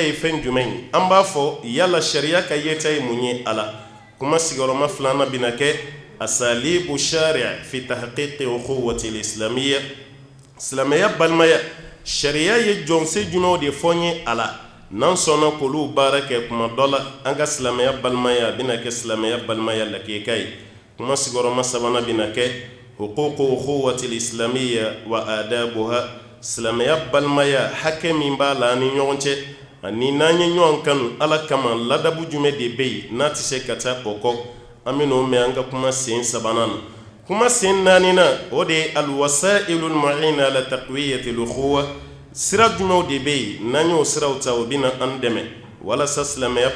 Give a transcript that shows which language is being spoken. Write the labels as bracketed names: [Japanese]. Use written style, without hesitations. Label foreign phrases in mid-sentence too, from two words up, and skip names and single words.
[Bambara] ye fɛn jumɛn ye an b'a fɔ yala sariya ka yeta ye mun ye a la kuma sigiyɔrɔma filanan bɛna kɛ [Arabic] أساليب الشرع في تحقيق الأخوة الإسلامية [Bambara] silamɛya balimaya sariya ye jɔnse jumɛnw de fɔ n ye a la n'an sɔnna k'olu baara kɛ kuma dɔ la an ka silamɛya balimaya a bɛna kɛ silamɛya balimaya lakika ye kuma sigiyɔrɔma sabanan bɛna kɛ [Arabic] حقوق الأخوة الإسلامية وآدابها [Bambara] silamɛya balimaya hakɛ min b'a la ani ɲɔgɔn cɛ ani n'an ye ɲɔgɔn kanu ala kama ladabu jumɛn de bɛ yen n'a tɛ se ka taa o kɔ an bɛ n'o mɛn an ka kuma sen sabanan na kuma sen naaninan o de ye [Arabic] الوسائل المعينة على تقوية الأخوة [Bambara] sira jumɛnw de bɛ yen n'an y'o siraw ta o bɛna an dɛmɛ walasa silamɛya